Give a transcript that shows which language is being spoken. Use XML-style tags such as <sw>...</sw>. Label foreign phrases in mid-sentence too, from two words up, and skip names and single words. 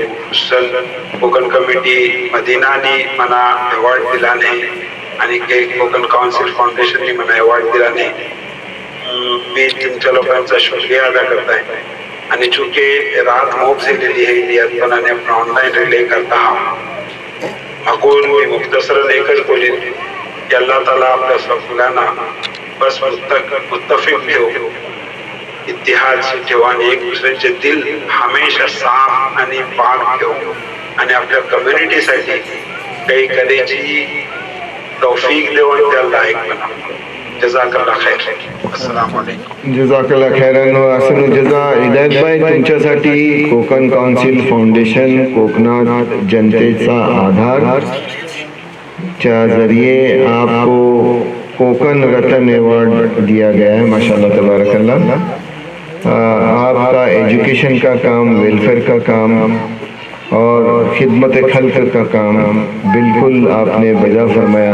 <mr>कोकण कमिटी मदीनाने मला अवॉर्ड दिला नाही आणि कोकण काउन्सिल फाउंडेशनने मला अवॉर्ड दिला नाही. मी तुमच्या लोकांचा</mr> <hi>शुक्रिया अदा</hi> <mr>करत आहे आणि चूंकि रात मोब झालेली आहे इंडियात पण आणि आपण ऑनलाईन रिले करता म्हणून मी मुख्तसरन एकच बोलेन की</mr> <ar>الله تعالى</ar> <mr>आपल्या सगळ्यांना बस मुत्तफिक ठेव, इतिहाद ठेव आणि एक दुसऱ्याचे दिल हमेशा साफ आणि पाक ठेव आणि आपल्या कम्युनिटीसाठी काही करायची तौफीक देऊन त्याला लायक बना.</mr> <ar>جزاك الله خير. السلام عليكم. جزاك الله خيرا وأحسن جزاء.</ar> <mr>हिदायत भाई तुमच्यासाठी कोकण काउन्सिल फाउंडेशन कोकणात जनतेचा आधार च्या</mr> <hi>जरिए आपको कोकण रत्न अवार्ड दिया गया है.</hi> <ar>ما شاء الله تبارك الله.</ar> <hi>आपका एजुकेशन का काम, वेलफेयर का काम और खिदमत खल्क का काम बिल्कुल आपने बजा फरमाया.</hi>